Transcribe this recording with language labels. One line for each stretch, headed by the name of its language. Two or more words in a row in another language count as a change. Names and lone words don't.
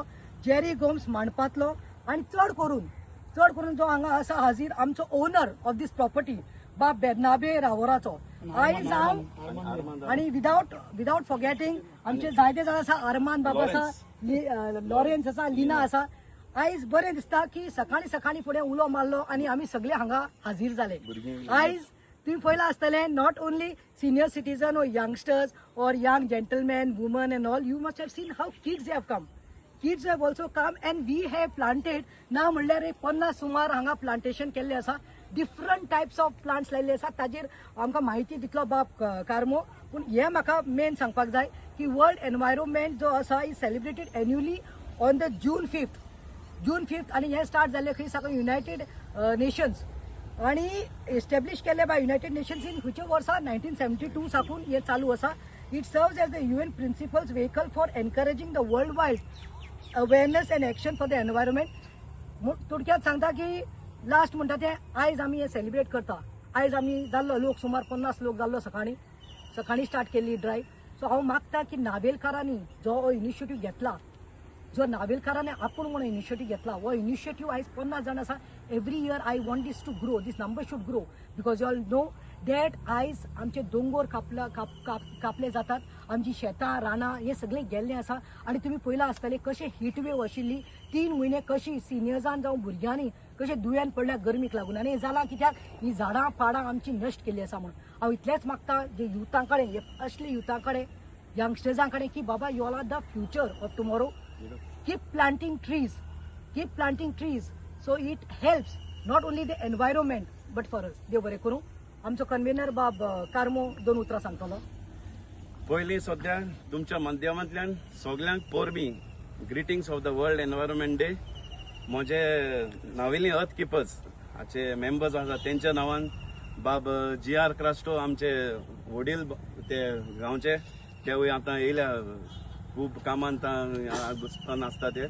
Konkani: जेरी गोम्स माणपातलो आणि चड करून जो हांगा आसा हाजीर आमचो
English: owner of this property
Konkani: बाब बेर्नाबे रावराचो आयज हांव आणि
English: without forgetting
Konkani: आमचे जायते जाण आसा आरमान बाबा आसा लॉरेन्स आसा लिना आसा आयज बरें दिसता की सकाळी फुडें उलो मारलो आणि आमी सगळे हांगा हाजीर जाले आयज तुम्ही पयला आसतले
English: not only senior citizen or youngsters or young gentlemen, women and all, you must have seen how kids have come. Kids have also come and we have planted
Konkani: ना म्हणल्यार 50 सुमार हांगा प्लांटेशन केल्ले आसा.
English: different types of plants
Konkani: लायिल्ले आसा. ताजेर आमकां म्हायती दितलो बाब कारमो. पूण हे म्हाका मेन सांगपाक जाय की
English: world environment
Konkani: जो आसा
English: is celebrated annually on the June 5th
Konkani: आणि हे स्टार्ट जाल्ले खंय साकून युनायटेड नेशन्स आणि एस्टॅब्लिश केले
English: by United Nations in
Konkani: खंयच्या वर्सा 1972 साकून हे चालू आसा.
English: It serves as the UN principal's vehicle for encouraging the worldwide awareness and action for the environment.
Konkani: थोडक्यात सांगता की लास्ट म्हणटा ते आयज आमी हे सेलिब्रेट करता. आयज आमी जाल्लो लोक सुमार 50 लोक जाल्लो सकाळी स्टार्ट केल्ली ड्रायव्ह. सो हांव मागता की नावेलकारांनी जो इनिशिएटीव घेतला, जो नावेलकारांनी आपूण म्हणून इनिशिएटीव घेतला, हो इनिशिएटीव आयज 50 जाण आसा.
English: Every year I want this to grow, this number should grow, because you all know that
Konkani: आयज आमचे दोंगर कापले जातात, आमची शेतां रानां हे सगळे गेल्ले आसा. आनी तुमी पयला आसतले कशें हीट वेव आशिल्ली 3 म्हयने कशी सिनियर्सांक जावं भुरग्यांनी कशें दुयेंत पडल्या गरमीक लागून. आनी हें जालां कित्याक ही झाडां पाडां आमची नश्ट केल्ली आसा म्हणून. हांव इतलेंच मागता जे युथां कडेन, असले युथां कडेन, यंगस्टर्सां कडेन की बाबा
English: you all are the future of tomorrow. Keep planting trees so it helps not only the environment but for us.
Konkani: देव बरें करूं. आमचो कन्व्हेनर बाब कारमो 2 उतरां सांगतलो. पयलीं सद्या तुमच्या माध्यमांतल्यान सगळ्यांक पोरबी
English: greetings of the World Environment Day.
Konkani: म्हजे नावेली अर्थ किपर्स हाचे मेंबर्स आसा तेंच्या नांवान बाब GR क्रास्टो आमचे वडील ते गांवचे तेवूय आतां येयल्या खूब कामांत आसता ते.